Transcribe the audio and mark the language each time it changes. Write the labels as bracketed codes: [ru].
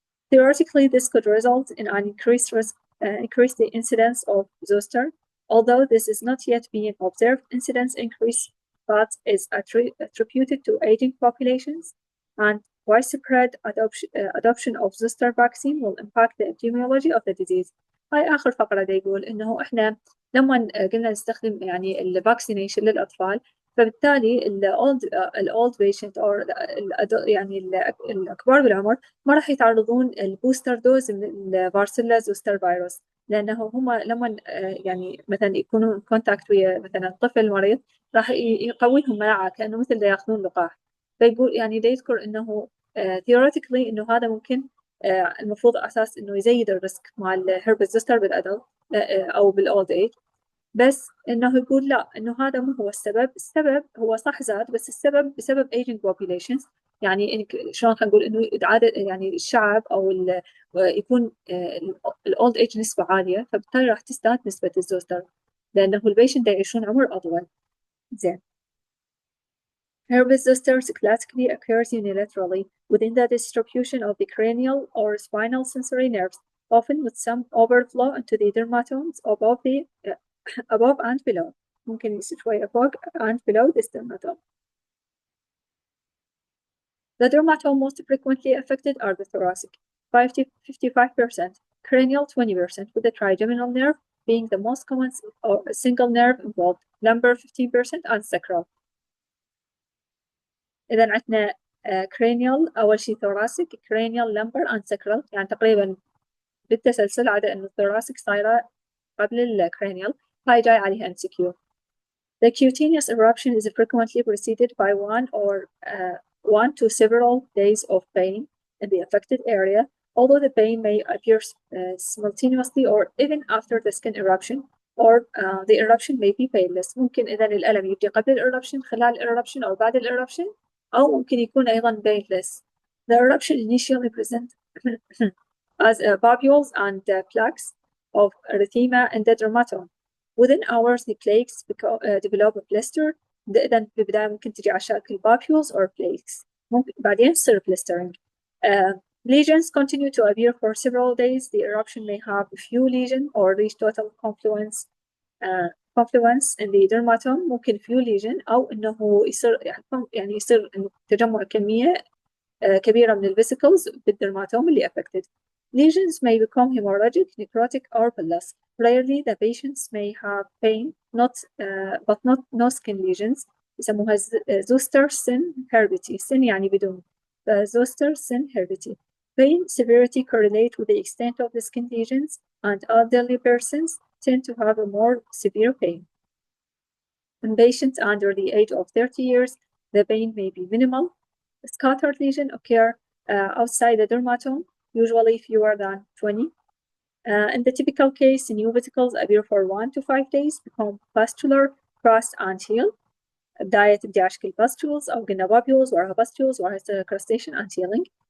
[en] Theoretically, this could result in an increase the incidence of zoster, although this is not yet being observed. Incidence increase, but is attributed to aging populations, and widespread adoption of zoster vaccine will impact the epidemiology of the disease. [ar] هاي آخر فقرة دا يقول إنه إحنا لما قلنا نستخدم يعني الفاكسينيشن للأطفال فبالتالي الأولد بيشنت أو يعني الكبار بالعمر ما راح يتعرضون البوستر دوز من الفارسيلا زوستر فيروس لأنه هم لما يعني مثلا يكونون كونتاكت ويا مثلا طفل مريض راح يقوي لهم مناعة كأنه مثل دا ياخذون لقاح. فيقول يعني دا يذكر إنه theoretically إنه هذا ممكن المفروض على أساس إنه يزيد الريسك مع الهربس زوستر بالأدلت أو بالأولد إيج. بس إنه يقول لا، إنه هذا مو هو السبب. السبب هو صح زاد، بس السبب بسبب aging populations. يعني إنك شلون خلينا نقول إنه عادة يعني الشعب أو يكون الأولد إيج نسبة عالية، فبالتالي راح تزداد نسبة الزوستر لأنه البيشنت يعيشون عمر أطول. زين. [en] Herpes zoster classically occurs unilaterally within the distribution of the cranial or spinal sensory nerves, often with some overflow into the dermatomes above and below. [ar] ممكن يصير شوية فوق [en] and below this dermatome. The dermatome most frequently affected are the thoracic, 55%, cranial 20%, with the trigeminal nerve being the most common or single nerve involved, lumbar 15%, and sacral. [ar] إذا عندنا cranial أول شيء [en] thoracic, cranial, lumbar and sacral، [ar] يعني تقريبا بالتسلسل، عدا إنه thoracic صايرة قبل الcranial، هاي جاي عليها MCQ. [en] The cutaneous eruption is frequently preceded by one to several days of pain in the affected area, although the pain may appear simultaneously or even after the skin eruption, or the eruption may be painless. [ar] ممكن إذا الألم يجي قبل الإرuption، خلال الإرuption، أو بعد الإرuption، أو ممكن يكون أيضا painless. [en] The eruption initially present as papules and plaques of erythema in the dermatome. Within hours the plaques develop a blister. [ar] إذا بالبداية ممكن تجي على شكل [en] papules or plaques، [ar] ممكن بعدين تصير blistering. [en] Lesions continue to appear for several days. The eruption may have a few lesions or reach total confluence in the dermatome. [ar] ممكن few lesion أو إنه يصير يعني يصير تجمع كمية كبيرة من الفيسيكلز بالدرماتوم اللي affected. [en] Lesions may become hemorrhagic, necrotic, or bullous. Rarely the patients may have pain, but not no skin lesions. [ar] يسموها zoster sin heredity. sin يعني بدون. zoster sin heredity. [en] Pain severity correlate with the extent of the skin lesions, and elderly persons tend to have a more severe pain. In patients under the age of 30 years, the pain may be minimal. Scattered lesions occur outside the dermatome, usually fewer than 20. In the typical case, new vesicles appear for 1 to 5 days, become pustular, crust, and heal. [ar] بداية بدي أشكل pustules أو قلنا papules وراها pustules وراها [en] crustation and healing.